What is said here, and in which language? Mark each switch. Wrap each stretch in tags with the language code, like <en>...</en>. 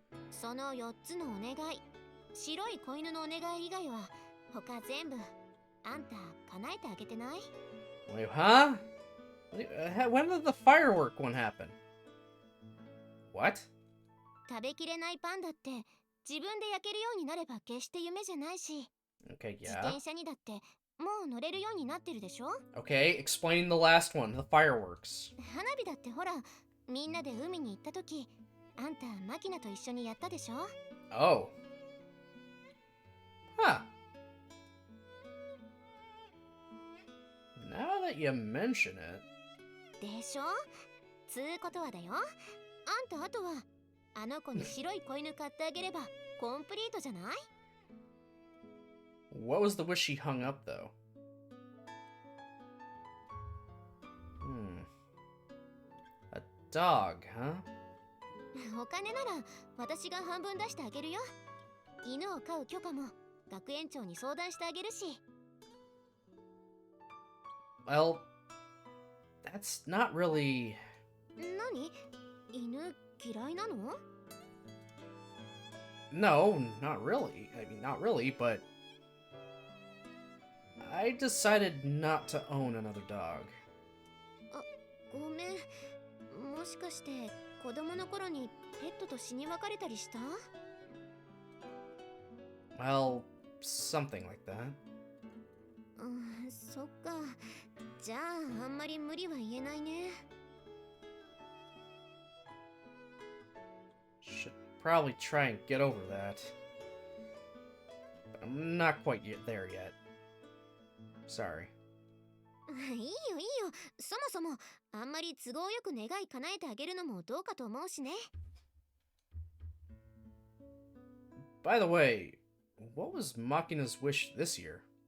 <ja>その4つのお願い、白い子犬のお願い以外は他全部あんた叶えてあげてない？</ja> <en>Wait, huh? When did the firework one happen? What?</en> <ja>食べきれないパンだって自分で焼けるようになれば決して夢じゃないし、</ja> <en>Okay,</en> <ja>自</ja> <en>yeah.</en> <ja>転車にだってもう乗れるようになってるでしょ？</ja> <en>Okay, explain the last one, the fireworks.</en> <ja>花火だってほら、みんなで海に行った時、あんたマキナと一緒にやったでしょ？</ja> <en>Oh. Huh. Now that you mention it...</en> <ja>でしょ？つうことはだよ。あんたあとはあの子に白い子犬買ってあげればコンプリートじゃない？</ja> <en>What was the wish she hung up, though? A dog, huh?</en> <ja>お金なら私が半分出してあげるよ。犬を飼う許可も学園長に相談してあげるし。</ja> <en>Well, that's not really...</en> <ja>何？犬嫌いなの？</ja> <en>No, not really. I mean, not really, but... I decided not to own another dog.</en> <ja>ごめん。もしかして子供の頃にペットと死に別れたりした？</ja> <en>Well, something like that.</en> <ja>そっか。じゃああんまり無理は言えないね。</ja> <en>Should probably try and get over that. But I'm not quite there yet. Sorry.</en> <ja>いいよいいよ。そもそもあんまり都合よく願い叶えてあげるのもどうかと思うしね。</ja> <en>By the way, what was Makina's wish this year?</en>